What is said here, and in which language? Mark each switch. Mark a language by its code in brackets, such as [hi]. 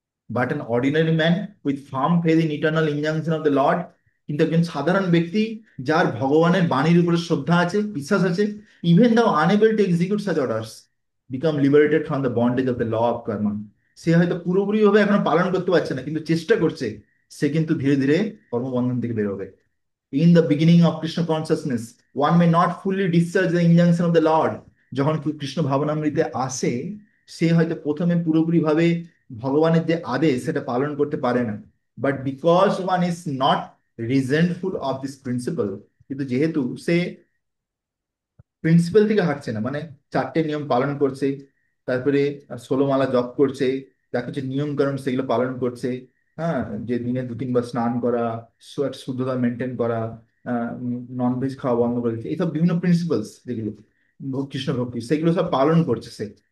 [en] but an ordinary man with firm faith in eternal injunction of the lord, [bn] কিন্তু একজন সাধারণ ব্যক্তি যার ভগবানের বাণীর উপরে শ্রদ্ধা আছে, বিশ্বাস আছে, [en] Even though unable to execute such orders, become liberated from the bondage of the law of karma. [bn] সে হয়তো পুরোপুরি ভাবে এখনো পালন করতে পারছে না, কিন্তু চেষ্টা করছে, সে কিন্তু ধীরে ধীরে কর্মবন্ধন থেকে বেরোবে। [en] In the beginning of Krishna consciousness, one may not fully discharge the injunction of the Lord. [bn] যখন কৃষ্ণ ভাবনামৃতে আসে, সে হয়তো প্রথমে পুরোপুরি ভাবে ভগবানের যে আদেশ সেটা পালন করতে পারে না। [en] but because one is not regardful of this principle, [bn] কিন্তু যেহেতু সে প্রিন্সিপাল থেকে হাঁটছে না, মানে চারটে নিয়ম পালন করছে, তারপরে 16 মালা জপ করছে, যা কিছু নিয়ম কারণ সেগুলো পালন করছে, হ্যাঁ, যে দিনে 2-3 বার স্নান করা, শুদ্ধতা মেনটেন করা, ননভেজ খাওয়া বন্ধ করে দিচ্ছে, এইসব বিভিন্ন প্রিন্সিপালস যেগুলো কৃষ্ণ ভক্তি, সেগুলো সব পালন করছে সে।